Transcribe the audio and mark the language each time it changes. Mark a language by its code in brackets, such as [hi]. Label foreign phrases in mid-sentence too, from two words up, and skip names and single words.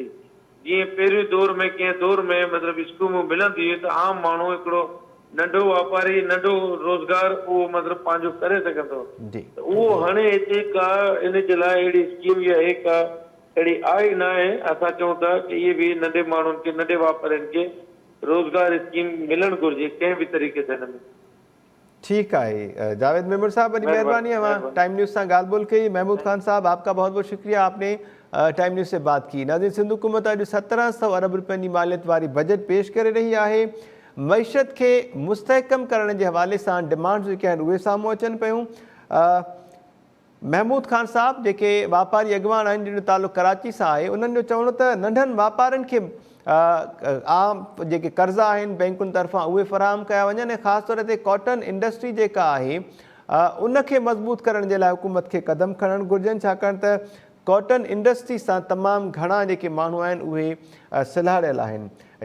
[sd] जीअं पहिरियों दौर में कंहिं दौर में मतिलबु स्कीमूं मिलंदी हुई त आम माण्हू हिकिड़ो नंढो वापारी नंढो रोज़गार उहो मतिलबु पंहिंजो करे सघंदो। उहो हाणे हिते का इन जे लाइ अहिड़ी स्कीम या हे का अहिड़ी आहे न आहे। असां चऊं था की इहे बि नंढे माण्हुनि खे, नंढे वापारियुनि खे रोज़गार स्कीम मिलणु घुरिजे कंहिं बि तरीक़े सां हिन में। [ur] ٹھیک ہے جاوید میمور صاحب، بڑی مہربانی ہے ٹائم نیوز سے گال بول کی. محمود خان صاحب، آپ کا بہت بہت شکریہ، آپ نے ٹائم نیوز سے بات کی. [sd] नाज़रीन, सिंध हुकूमत अॼु 1700 अरब रुपयनि जी मालियत वारी बजट पेश करे रही है। [ur] معیشت کے مستحکم کرن کے حوالے سے [sd] डिमांड्स जेके आहिनि उहे साम्हूं अचनि पियूं। महमूद खान साहब जेके वापारी अॻवान आहिनि जिन जो तालुक़ु कराची सां आहे, उन्हनि जो चवणो त नंढनि वापारनि खे आम जेके कर्ज़ा आहिनि बैंकुनि तरफ़ां उहे फ़राहम कया वञनि ऐं ख़ासि तौर ते [en] cotton industry [sd] जेका आहे उनखे मज़बूत करण जे लाइ हुकूमत खे क़दम खणणु घुरिजनि, छाकाणि त [en] cotton industry [sd] सां तमामु घणा जेके माण्हू आहिनि उहे सिलहाड़ियल आहिनि।